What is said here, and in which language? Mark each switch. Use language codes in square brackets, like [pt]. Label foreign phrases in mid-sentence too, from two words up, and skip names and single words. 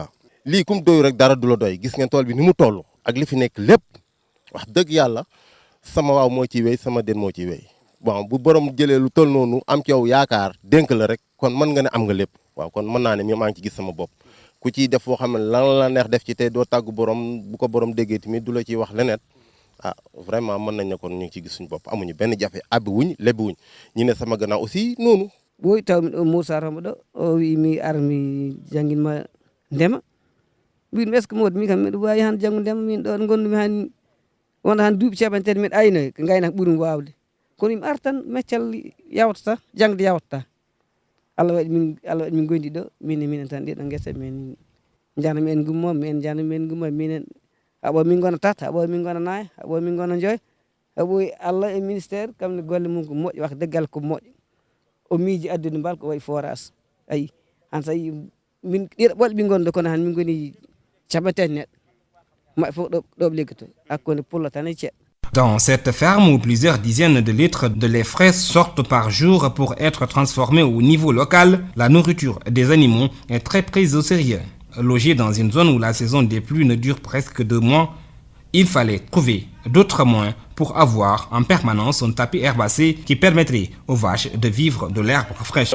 [wo] lii kum doyu rek dara du la doy gis ngeen tool bi ni mu toll ak li fi nekk lépp wax dëgg yàlla sama waaw moo ciy wéy sama den moo ciy wéy bon bu borom jëlee lu toll noonu am ci yow yaakaar dénk la rek kon mën nga ne am nga lépp waaw kon mën naa ne maa ngi ci gis sama bopp ku ciy def foo xam ne lan la neex def ci te doo tàggu borom bu ko borom déggee tamit du la ciy wax leneen vraiment mën nañ ne kon ñu ngi ciy gis suñu bopp amuñu benn jafe abbi wuñ lebbi wuñ ñu ne sama gannaaw aussi noonu. [ff] ɓooyi tawmi ɗo Moussa Rama ɗo o wi mi ara mi jangguinma ndema mbimi [fr] est ce que [ff] Modou min kam miɗo wawi han janggo ndema min ɗo gondumi han wonta han duuɓi caɓantati mbiɗa aynoy ko gaynak ɓuurimi wawde kono mi ara tan meccal yawtata jangde yawtata Allah waɗi min gondi ɗo minen tan ɗiɗo guesa min jahna mi en gummo min jahna mi en gummo minen haɓo min gona tata haɓo min gona naya haɓo min gona joy haɓoy Allah e ministére kamne golle mum ko moƴƴo [wo] wax deggal [ff] ko moƴƴo o miiji addude mbal ko wayi forage ayi han so yi min ɗiɗo ɓolɓe ɓe gonɗo kono han min goni caɓatani neɗɗo maɓɓe fof ɗo ɓe liggoto hakkunde pullo tan e ceeɗo. [fr] Dans cette ferme où plusieurs dizaines de litres de lait frais sortent par jour pour être transformés au niveau local, la nourriture des animaux est très prise au sérieux. Logé dans une zone où la saison des pluies ne dure presque 2 mois, il fallait trouver d'autres moyens pour avoir en permanence un tapis herbacé qui permettrait aux vaches de vivre de l'herbe fraîche.